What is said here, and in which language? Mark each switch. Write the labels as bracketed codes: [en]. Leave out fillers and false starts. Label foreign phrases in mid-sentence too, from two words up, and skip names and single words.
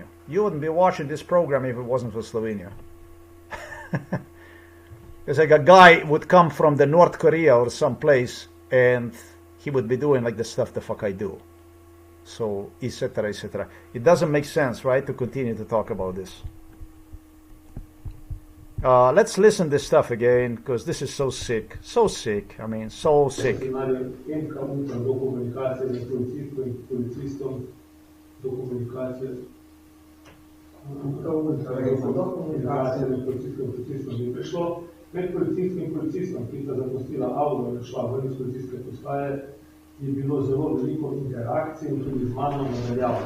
[en] You wouldn't be watching this program if it wasn't for Slovenia. It's like a guy would come from the North Korea or someplace and he would be doing like the stuff the fuck I do. So, etc., etc. It doesn't make sense, right, to continue to talk about this. Let's listen this stuff again, because this is so sick. So sick. I mean, so sick. [sl] Med policijskim in policistom, ki sta zapustila avto in šla ven iz policijske postaje, je bilo zelo veliko interakcij in tudi z mano nadaljavo.